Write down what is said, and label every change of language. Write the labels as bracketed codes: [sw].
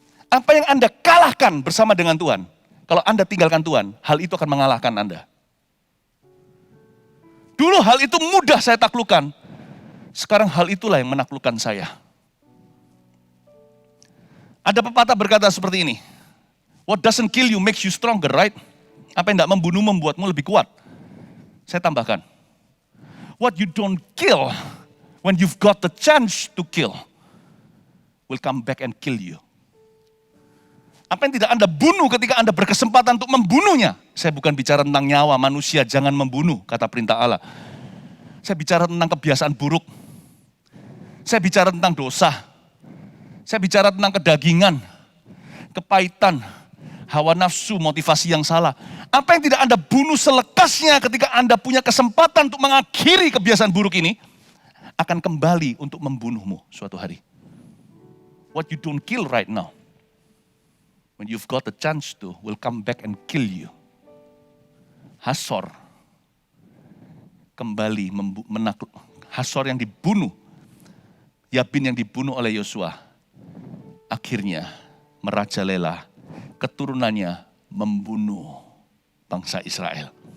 [id] Apa yang Anda kalahkan bersama dengan Tuhan, kalau Anda tinggalkan Tuhan, hal itu akan mengalahkan Anda. Dulu hal itu mudah saya taklukkan. Sekarang hal itulah yang menaklukkan saya. Ada pepatah berkata seperti ini. [en] What doesn't kill you makes you stronger, right? [id] Apa yang tidak membunuh membuatmu lebih kuat. Saya tambahkan. [en] What you don't kill when you've got the chance to kill will come back and kill you. [id] Apa yang tidak Anda bunuh ketika Anda berkesempatan untuk membunuhnya. Saya bukan bicara tentang nyawa manusia, jangan membunuh, kata perintah Allah. Saya bicara tentang kebiasaan buruk. Saya bicara tentang dosa. Saya bicara tentang kedagingan, kepahitan, hawa nafsu, motivasi yang salah. Apa yang tidak Anda bunuh selekasnya ketika Anda punya kesempatan untuk mengakhiri kebiasaan buruk ini, akan kembali untuk membunuhmu suatu hari. [en] What you don't kill right now, when you've got the chance to, will come back and kill you. [id] Hasor kembali Hasor yang dibunuh, Yabin yang dibunuh oleh Yosua, akhirnya merajalela, keturunannya membunuh bangsa Israel.